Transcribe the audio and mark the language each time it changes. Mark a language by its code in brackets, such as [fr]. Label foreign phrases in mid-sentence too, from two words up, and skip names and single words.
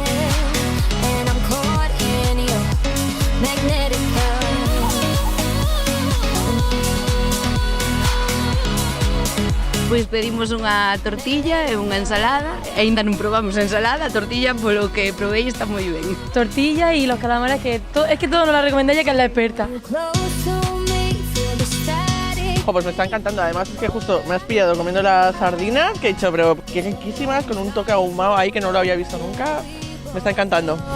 [gl] Pois pedimos unha tortilla e unha ensalada, e aínda non probamos a ensalada, a tortilla polo que provei está moi ben. [es] Tortilla y los calamares, es que todo nos la recomendé ella, que es la experta. Pues me está encantando, además es que justo me has pillado comiendo las sardinas, que he dicho, pero que riquísimas, con un toque ahumado ahí que no lo había visto nunca, me está encantando.